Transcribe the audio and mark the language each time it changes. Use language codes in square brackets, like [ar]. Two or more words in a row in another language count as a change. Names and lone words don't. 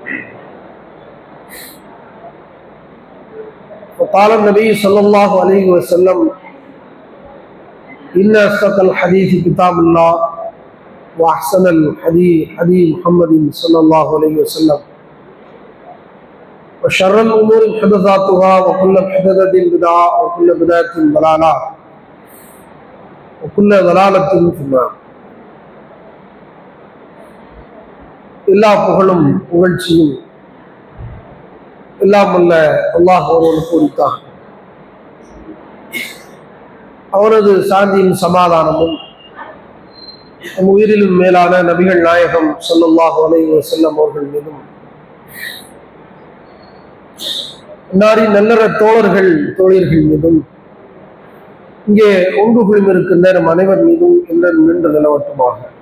[ar] وقال النبي صلى الله عليه وسلم إن أصدق الحديث كتاب الله وأحسن الحديث حديث محمد صلى الله عليه وسلم وشر الأمور محدثاتها وكل محدثة بدعة وكل بدعة ضلالة وكل ضلالة في النار. [ta] எல்லா புகழும் புகழ்ச்சியும் எல்லாம் வல்ல அல்லாஹ் ஒருவனுக்கு உரித்தான். அவனது சாந்தியும் சமாதானமும் நம் உயிரிலும் மேலான நபிகள் நாயகம் [ar] صلى الله عليه وسلم [ta] அவர்கள் மீதும் நல்லற தோழர்கள் தோழியர்கள் மீதும் இங்கே ஒன்று குழுமிருக்கின்ற நம் அனைவர் மீதும் என்றும் நின்று நிலவட்டுமாக.